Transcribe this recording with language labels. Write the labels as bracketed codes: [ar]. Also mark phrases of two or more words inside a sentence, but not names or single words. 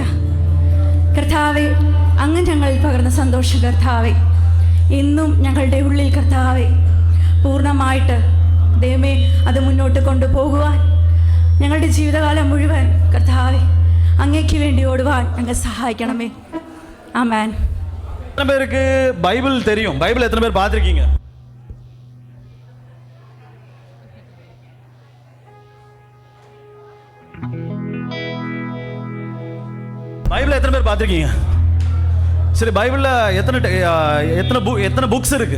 [ml] കർത്താവേ, അങ്ങ് ഞങ്ങളിൽ പകർന്ന സന്തോഷം കർത്താവേ ഇന്നും ഞങ്ങളുടെ ഉള്ളിൽ കർത്താവേ പൂർണ്ണമായിട്ട് ദൈവമേ അത് മുന്നോട്ട് കൊണ്ടുപോകുവാൻ ഞങ്ങളുടെ ജീവിതകാലം മുഴുവൻ കർത്താവേ അങ്ങേക്ക് വേണ്ടി ഓടുവാൻ ഞങ്ങൾ സഹായിക്കണമേ. ആമേൻ. [ta] எத்தனை பேருக்கு பைபிள் தெரியும்? பைபிள் எத்தனை பேர் பார்த்துருக்கீங்க? பைபிள் எத்தனை பேர் பார்த்துருக்கீங்க? சரி, பைபிளில் எத்தனை புக்ஸ் இருக்கு?